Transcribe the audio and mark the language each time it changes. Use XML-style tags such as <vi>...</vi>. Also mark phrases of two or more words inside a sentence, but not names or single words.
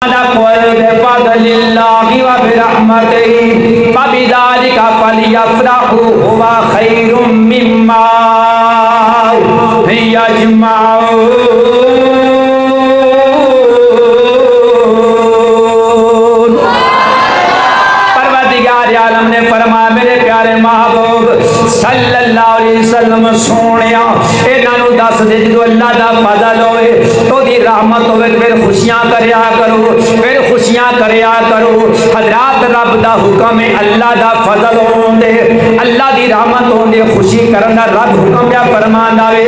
<ar>بفضل الله وبرحمته فبذلك فليفرحوا هو خير مما يجمعون.</ar> <pa>پروردگار عالم نے فرمایا میرے پیارے محبوب</pa> <ar>صلى الله عليه وسلم</ar> <pa>سوہنیا انہاں نوں دس دے جو اللہ دا فضل ہووے اودی رحمت ہووے فیر خوشیاں کریا کرو، فیر خوشیاں کریا کرو. حضرات رب دا حکم ہے، اللہ دا فضل ہوندے اللہ دی رحمت ہوندے خوشی کرن دا رب حکم کیا فرماندا وے.</pa>